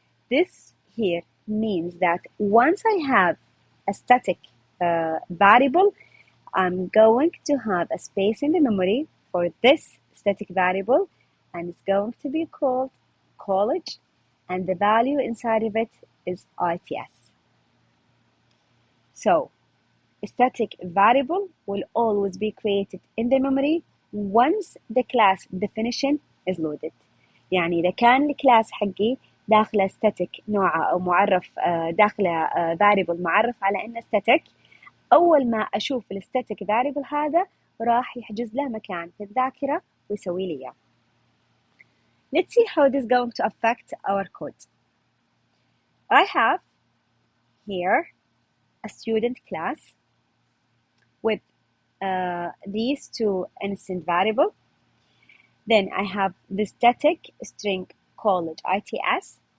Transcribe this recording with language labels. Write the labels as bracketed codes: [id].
[en] This here means that once I have a static variable, I'm going to have a space in the memory for this static variable, and it's going to be called college, and the value inside of it is its. So a static variable will always be created in the memory once the class definition is loaded. [ar] يعني إذا كان الكلاس حقي داخله static نوعه أو معرف داخله variable معرف على إنه static، أول ما أشوف الستاتيك variable هذا راح يحجز له مكان في الذاكرة ويسوي لي إياه. [en] Let's see how this is going to affect our code. I have here a student class with these two instant variable. Then I have the static string college its.